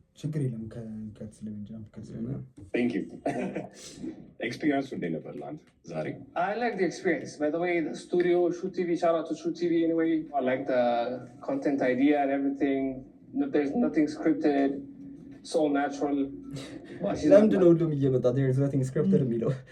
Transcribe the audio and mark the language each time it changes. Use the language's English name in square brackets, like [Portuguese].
[Amharic] ችግር የለም ከትስለምንጀም ከትስለምንጀም [English] Thank you. [Amharic] Experience እንዴት ነበር ለአንተ ዛሬ? [English] I like the experience. By the way, the studio, Shoot TV, shout out to Shoot TV anyway. I like the content idea and everything. There's nothing scripted. So natural. [Amharic] ለምንድን ነው ሁሉም እየመጣ [English] there's nothing scripted [Amharic] የሚለው?